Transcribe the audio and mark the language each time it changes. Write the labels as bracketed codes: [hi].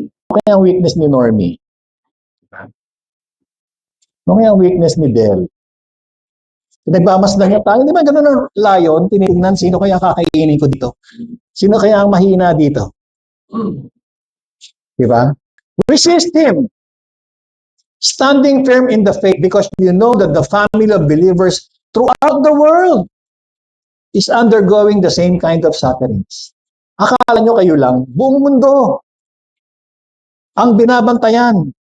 [tl] Ano kaya ang weakness ni Normie? Ano kaya ang weakness ni Del? Nagmamasdan niya tayo. Di ba ganun ang lion? Tinitingnan, sino kaya kakainin ko dito? Sino kaya ang mahina dito? Di ba? [en] Resist him. Standing firm in the faith because you know that the family of believers throughout the world is undergoing the same kind of sufferings. [tl] Akala nyo kayo lang, buong mundo ang binabantayan.